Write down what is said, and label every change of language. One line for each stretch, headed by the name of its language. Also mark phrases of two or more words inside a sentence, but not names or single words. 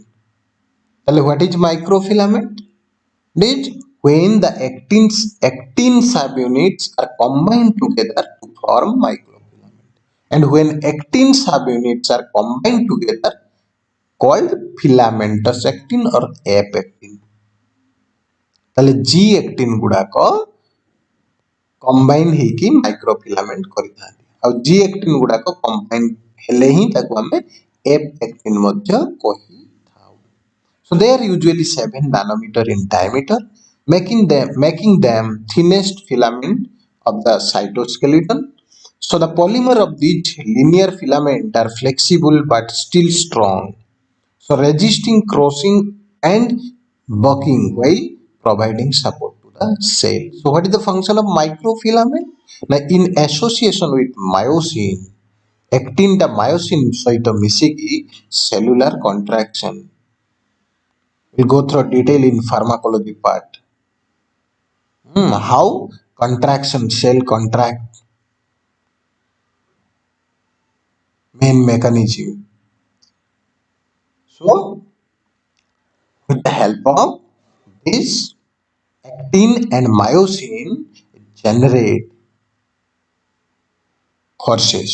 English: Tell what is microfilament? It is when the actin subunits are combined together to form microfilament. And when actin subunits are combined together, called filamentous actin or F-actin.
Odia: ତାହେଲେ
English: G actin
Odia: ଗୁଡାକ combine ହେଇକି microfilament କରିଥାନ୍ତି ଆଉ
English: G actin
Odia: ଗୁଡାକ combine ହେଲେ ହିଁ ତାକୁ ଆମେ
English: F actin
Odia: ମଧ୍ୟ କହିଥାଉ.
English: So they are usually 7 nanometer in diameter, making them thinnest filament of the cytoskeleton. So the polymer of these linear filament are flexible but still strong. So resisting crossing and bucking while providing support to the cell. So what is the function of microfilament? Now in association with myosin, actin the myosin
Odia: ସହିତ ମିଶିକି
English: cellular contraction. We'll go through detail in pharmacology part. How contraction cell contract, main mechanism. So with the help of this actin and myosin generate forces.